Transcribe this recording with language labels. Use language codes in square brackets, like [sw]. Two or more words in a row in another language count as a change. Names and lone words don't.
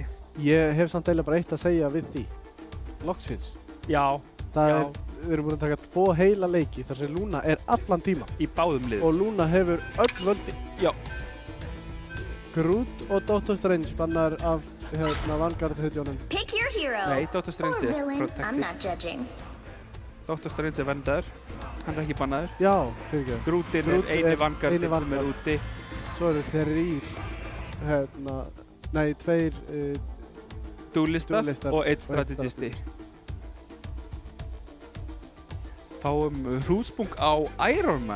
[is] Ég hef samt eiginlega bara eitt að segja við því. Loksins. Já. Við erum búin að taka 2 heila leiki þar sem Luna er allan tíma. Í báðum liðum. Og Luna hefur öll völdin. Já. Groot og Doctor Strange bannar af Vanguard-hutjónum. [en] Pick your hero. [is] Nei, Doctor Strange er [en] protected. I'm not judging. [is] Doctor Strange er verndaður. Hann er ekki bannaður. Já, fyrirgefðu. Grootinn er eini Vanguardinn sem er úti. Svo eru 3 duelistar og 1 strategisti. Fáum hrúspung á Iron Man.